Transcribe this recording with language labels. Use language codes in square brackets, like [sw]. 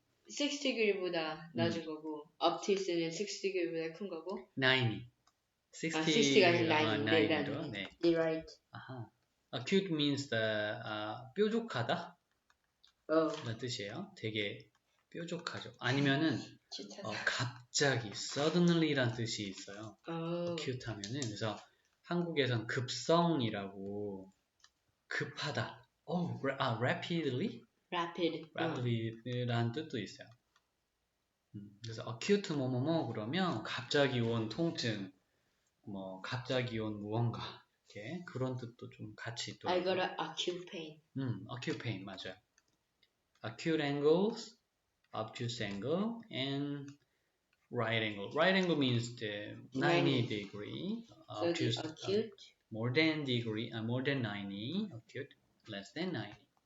[ko] 6degree보다 낮은 거고 obtuse는 6degree보다 큰 거고 90. 60가 아니라 90로. 네. [en] You're right. Acute means the 뾰족하다. [ko] 라는 뜻이에요. 되게 뾰족하죠. 아니면은 갑자기 suddenly란 뜻이 있어요. acute 하면은 그래서 한국에선 급성이라고 급하다. rapidly? rapidly란 뜻도 있어요. 그래서 acute 뭐뭐뭐 그러면 갑자기 온 통증, 뭐 갑자기 온 무언가 이렇게 그런 뜻도 좀 같이 있더라고요. [en] I got an acute pain. acute pain [ko] 맞아요. [en] Acute angles, obtuse angle, and right angle. Right angle means the 90 degree. So Obtuse, the acute more than 90. Acute, less than 90.